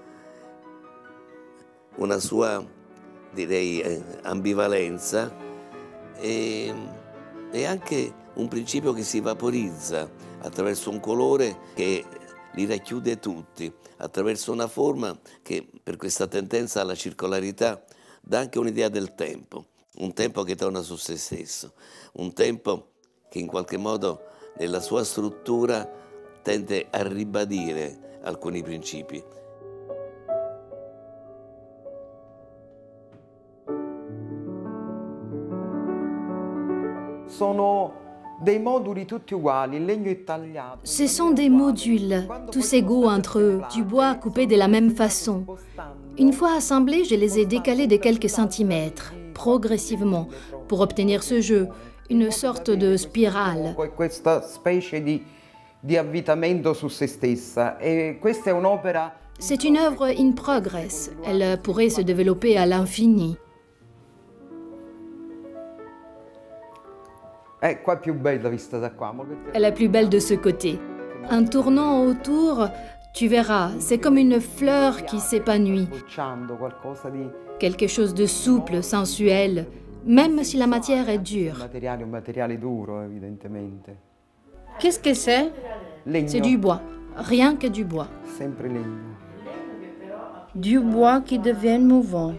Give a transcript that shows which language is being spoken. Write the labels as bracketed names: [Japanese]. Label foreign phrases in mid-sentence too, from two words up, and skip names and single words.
[Italian] una sua, direi, ambivalenza e anche un principio che si vaporizza attraverso un colore che li racchiude tutti, attraverso una forma che per questa tendenza alla circolarità dà anche un'idea del tempo, un tempo che torna su se stesso, un tempo che in qualche modo nella sua struttura tende a ribadire alcuni principi. Sono dei moduli tutti uguali, in legno tagliato. [French] Ce sont des modules, tous égaux entre eux, du bois coupé de la même façon. Une fois assemblés, je les ai décalés de quelques centimètres, progressivement, pour obtenir ce jeu, une sorte de spirale. [Italian] Questa specie di avvitamento su se stessa. E questa è un'opera. [French] C'est une œuvre [English] in progress. [French] Elle pourrait se développer à l'infini. [Italian] Qua è più bella vista da qua. [French] Elle est plus belle de ce côté. En tournant autour, tu verras, c'est comme une fleur qui s'épanouit. Quelque chose de souple, sensuel, même si la matière est dure. [Italian] Un materiale duro, evidentemente. [French] Qu'est-ce que c'est? C'est du bois, rien que du bois. [Italian] Sempre legno. [French] Du bois qui devient mouvant.